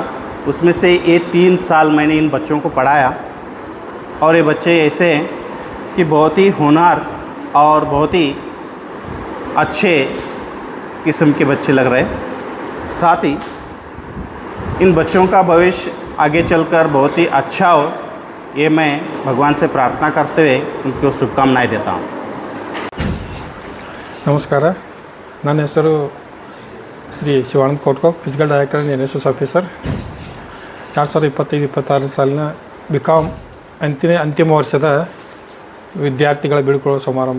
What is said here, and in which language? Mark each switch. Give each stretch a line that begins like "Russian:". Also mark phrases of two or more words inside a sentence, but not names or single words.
Hindi: उसमें से ये 3 साल मैंने इन बच्चों को पढ़ाया, और ये बच्चे ऐसे हैं कि बहुत ही होनहार और बहुत ही अच्छे किस्म के बच्चे लग रहे हैं. साथ ही इन बच्चों का भविष्य आगे चलकर बहुत ही अच्छा हो, ये मैं भगवान से प्रार्थना करते हुए उनको शुभकामनाएं देता हूँ.
Kannada: ನಮಸ್ಕಾರ. ನನ್ನ ಹೆಸರು ಶ್ರೀ ಶಿವಾನಂದ ಕೋಟ್ಕೋ,
English: Physical Director NSS Officer.
Kannada: 2025-26 ಸಾಲಿನ BCom ಅಂತಿಮ ವರ್ಷದ ವಿದ್ಯಾರ್ಥಿಗಳ ಬೀಳ್ಕೊಳ್ಳೋ ಸಮಾರಂಭ.